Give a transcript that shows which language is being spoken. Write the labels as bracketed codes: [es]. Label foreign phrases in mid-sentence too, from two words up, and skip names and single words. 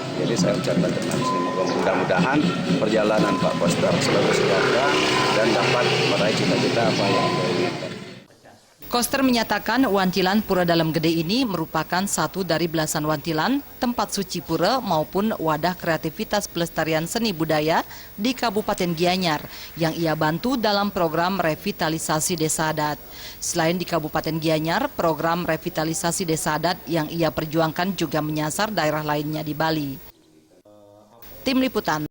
[id] Jadi saya ucapkan terima kasih, mudah-mudahan perjalanan Pak Koster selalu sejahtera dan dapat meraih cita-cita apa yang beliau inginkan. Koster menyatakan wantilan Pura Dalem Gede ini merupakan satu dari belasan wantilan, tempat suci pura maupun wadah kreativitas pelestarian seni budaya di Kabupaten Gianyar yang ia bantu dalam program revitalisasi desa adat. Selain di Kabupaten Gianyar, program revitalisasi desa adat yang ia perjuangkan juga menyasar daerah lainnya di Bali. Tim Liputan.